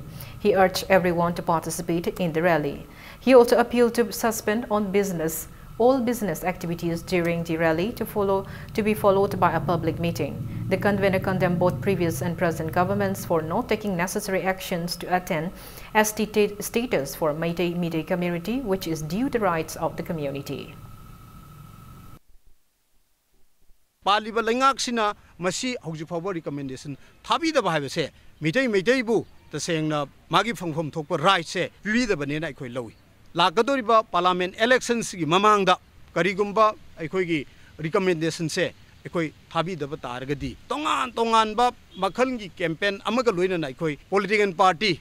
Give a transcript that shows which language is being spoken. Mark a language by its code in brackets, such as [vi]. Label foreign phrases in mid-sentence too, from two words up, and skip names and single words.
[en] He urged everyone to participate in the rally. He also appealed to suspend all business activities during the rally to be followed by a public meeting. The convener condemned both previous and present governments for not taking necessary actions to attain ST status for Meitei community, which is due the rights of the community. [mni] Paliba lengaksina masi hojifawar recommendation thabi da bahibase Meitei bu tasengna magi phangphom thokpa right se pibida banena ikoi lawi lakadoriba [en] parliament elections [mni] gi mamangda karigumba aikoigi recommendation se ekoi thabi da targadi tongan ba makhan gi campaign amaga loina na ekoi [en] political party